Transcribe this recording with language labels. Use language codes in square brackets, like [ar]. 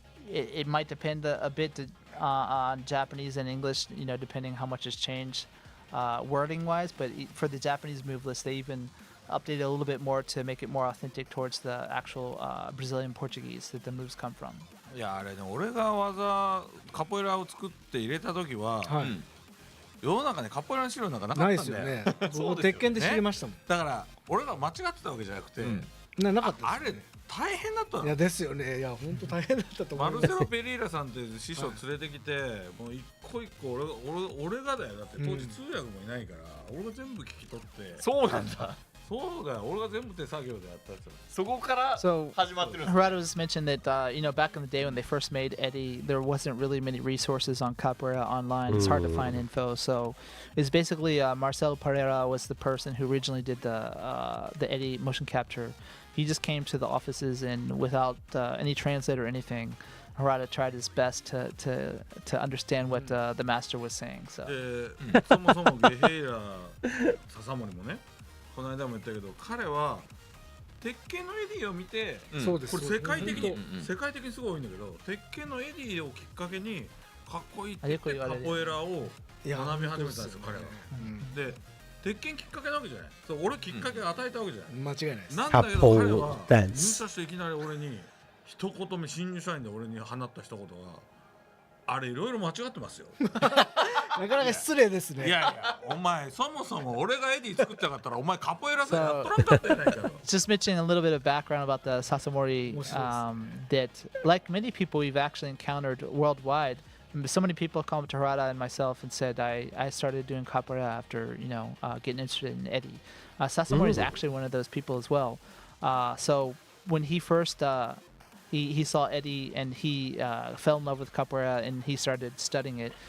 [en] It might depend a bit on Japanese and English, you know, depending how much has changed wording-wise. But for the Japanese move list, they even updated a little bit more to make it more authentic towards the actual Brazilian Portuguese that the moves come from. [ja] いや、あれね、俺が技カポエラを作って入れた時は、世の中にカポエラの資料なんかなかったんだよ。ないですよね。僕鉄拳で知りましたもん。だから俺が間違ってたわけじゃなくて、なかった。あれ大変だったの。いやですよね。いや本当大変だったと思います。マルセロ・ペリーラさんって師匠連れてきて、もう一個一個俺がだよ。だって当時通訳もいないから、俺が全部聞き取って。そうなんだ。そうだよ。俺が全部手作業でやったやつ。そこから始まってるんです。 [en] Harada was mentioned that you know, back in the day when they first made Eddy, there wasn't really many resources on Capoeira online. It's hard to find info. So it's basically Marcelo Pereira was the person who originally did the Eddy motion capture. He just came to the offices and without any translator or anything, Harada tried his best to understand what the master was saying. So. [ja] そもそもゲヘイラ笹森もね、この間も言ったけど、彼は鉄拳のエディを見て、これ世界的にすごい多いんだけど、鉄拳のエディをきっかけにかっこいいって言ってカポエラを学び始めたんですよ、彼は。で、鉄拳きっかけなわけじゃない。そう、俺きっかけ与えたわけじゃない。間違いないです。なんだけど彼は入社していきなり俺に一言目、新入社員で俺に放った一言が、あれいろいろ間違ってますよ。なかなか失礼ですね。いやいや、お前そもそも俺がエディ作ってなかったらお前カポエラさんやっとらんかったやないかよ。 [en] Just mentioning a little bit of background about the Sasamori, that like many people we've actually encountered worldwide, so many people come to Harada and myself and said I started doing capoeira after, you know, getting interested in Eddy. Sasamori is actually one of those people as well. So when he first he saw Eddy and he fell in love with capoeira and he started studying it.